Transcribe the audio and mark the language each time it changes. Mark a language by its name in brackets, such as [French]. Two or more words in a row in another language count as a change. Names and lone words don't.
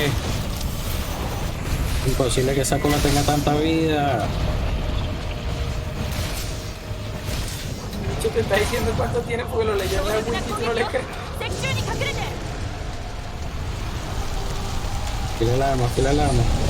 [Spanish] Imposible que esa cola tenga tanta vida. Yo te está diciendo cuánto tiene porque lo leyó en el wiki y tú no le crees. [Japanese] 石柱に隠れて [Spanish] Fila el arma, fila el arma.